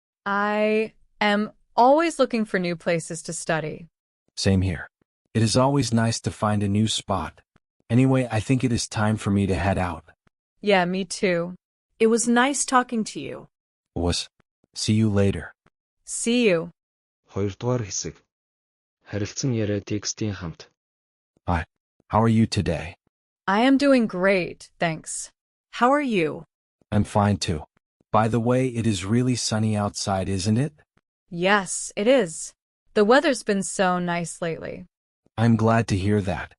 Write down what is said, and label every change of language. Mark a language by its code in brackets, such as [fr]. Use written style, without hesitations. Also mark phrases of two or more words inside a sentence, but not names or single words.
[en] I am always looking for new places to study. Same here. It is always nice to find a new spot. Anyway, I think it is time for me to head out. Yeah, me too. It was nice talking to you. See you later. See you. [mn] 2-р хэсэг. Харилцан яриа текстийн хамт. [en] Hi, how are you today? I am doing great, thanks. How are you? I'm fine too. By the way, it is really sunny outside, isn't it? Yes, it is. The weather's been so nice lately. I'm glad to hear that.